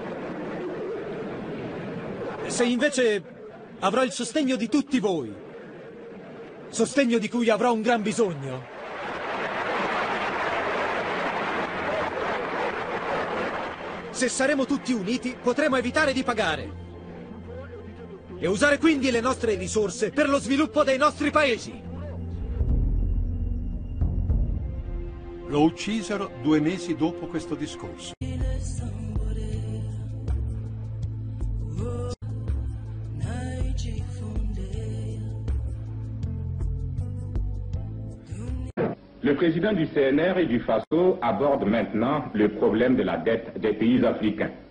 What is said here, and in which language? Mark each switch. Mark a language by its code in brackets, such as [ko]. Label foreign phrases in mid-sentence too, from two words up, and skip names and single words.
[it] Se invece avrò il sostegno di tutti voi, sostegno di cui avrò un gran bisogno, se saremo tutti uniti potremo evitare di pagare e usare quindi le nostre risorse per lo sviluppo dei nostri paesi. Lo uccisero 2 mesi dopo questo discorso. [fr] Le président du CNR et du FASO aborde maintenant le problème de la dette des pays africains.